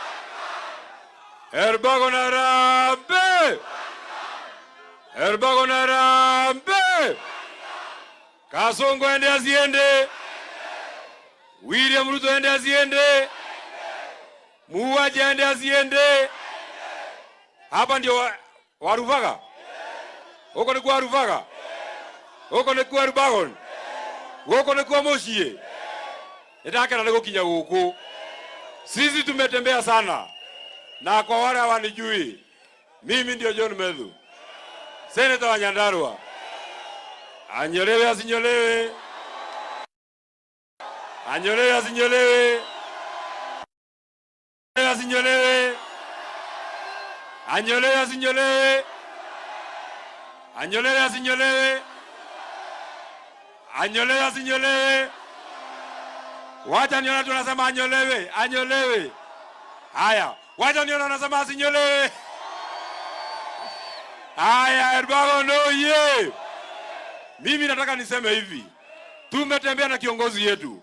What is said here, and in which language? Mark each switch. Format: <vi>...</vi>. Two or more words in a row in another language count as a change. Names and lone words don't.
<sw>Erbagon arambe! Erbagon arambe! Kasongo ende aziende! William Ruto ende aziende! Muwaje ende aziende! Hapa ndio waruvaga? Huko ni kwa waruvaga? Huko ni kwa Erbagon? Huko ni kwa Muciĩ?</sw> <ki>Nĩndakena nĩ gũkinya gũkũ.</ki> <sw>Sisi tumetembea sana, na kwa wale hawanijui, mimi ndio John Methu, seneta wa Nyandarua. Anyolewe asinyolewe, anyolewe asinyolewe, asinyolewe, anyolewe asinyolewe, anyolewe asinyolewe, anyolewe asinyolewe. Wacha niona tunasema anyolewe, anyolewe. Haya, wacha niona tunasema asinyolewe. Haya, Elbagon oye! Mimi nataka niseme hivi. Tumetembea na kiongozi yetu.</sw>